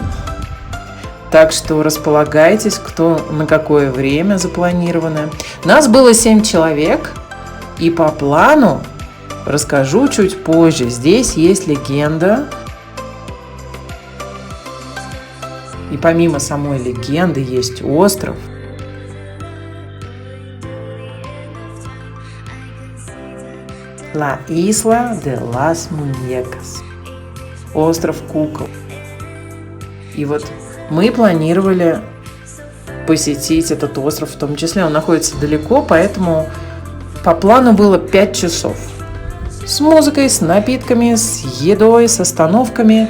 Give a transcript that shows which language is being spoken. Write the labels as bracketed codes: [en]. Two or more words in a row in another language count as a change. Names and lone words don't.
[ru] Так что располагайтесь, кто на какое время запланировано. Нас было 7 человек, и по плану расскажу чуть позже. Здесь есть легенда. И помимо самой легенды есть остров. [es] La Isla de las Muñecas. [ru] Остров кукол. И вот мы планировали посетить этот остров в том числе. Он находится далеко, поэтому по плану было 5 часов. С музыкой, с напитками, с едой, с остановками.